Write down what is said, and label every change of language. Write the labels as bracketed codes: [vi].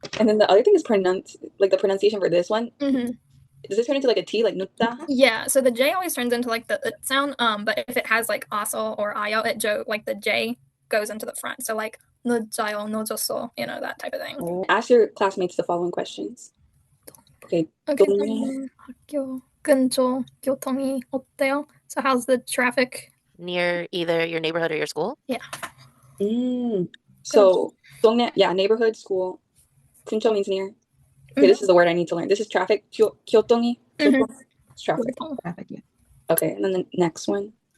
[en] And then the other thing is the pronunciation for this one. Does this turn into like a T, like nutta? Yeah, so the J always turns into like the sound, but if it has like aso or ayo, like the J goes into the front. So like 늦어요, 늦었어, that type of thing. Ask your classmates the following questions. Okay. [ko] 학교 근처 교통이 어때요? [en] So how's the traffic? Near either your neighborhood or your school? Yeah. So 동네, neighborhood, school. 근처 means near. Okay, this is the word I need to learn. This is traffic. 교통이. It's traffic. Traffic, yeah. Okay, and then the next one.